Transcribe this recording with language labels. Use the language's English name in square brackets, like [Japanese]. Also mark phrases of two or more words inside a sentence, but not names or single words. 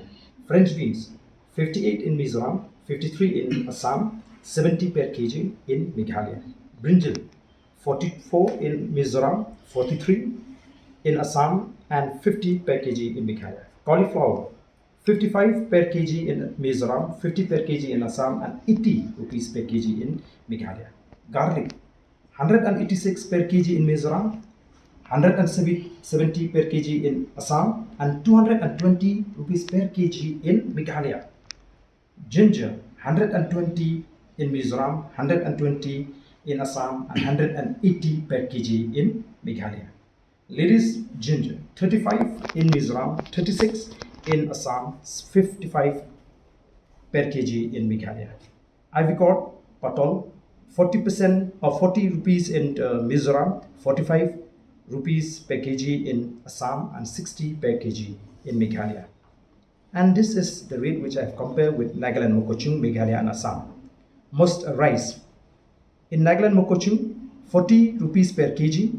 [English] French beans, 58 in Mizoram, 53 in Assam, 70 per kg in Meghalaya. Brinjal, 44 in Mizoram, 43 in Assam, and 50 per kg in Meghalaya. Cauliflower, 55 per kg in Mizoram, 50 per kg in Assam, and 80 rupees per kg in Meghalaya. Garlic, 186 per kg in Mizoram, 170 per kg in Assam, and 220 rupees per kg in Meghalaya. Ginger, 120 in Mizoram, 120 in Assam, and 180 per kg in Meghalaya. Ladies ginger, 35 in Mizoram, 36 in Assam, 55 per kg in Meghalaya. Avicot, patol, 40% or 40 rupees in Mizoram, 45 rupees per kg in Assam, and 60 per kg in Meghalaya. And this is the rate which I have compared with Nagaland, Mokochung, Meghalaya, and Assam. Most rice. In Nagaland, Mokochung, 40 rupees per kg.